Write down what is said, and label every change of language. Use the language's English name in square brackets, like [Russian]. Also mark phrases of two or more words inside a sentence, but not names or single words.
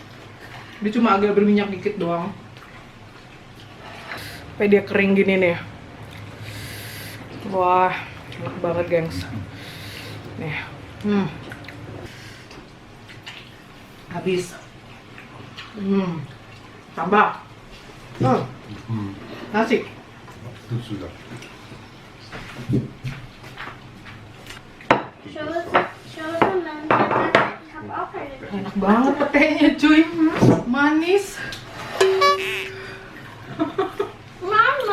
[Indonesian] Dia cuma agak berminyak dikit doang, sampai dia kering gini nih. Wah, enak banget gengs. Nih, habis. Tambah. Nasi. [German] Das wieder. Schau mal, ich habe auch eine. [Indonesian] Enak banget petenya cuy. Manis. Mama,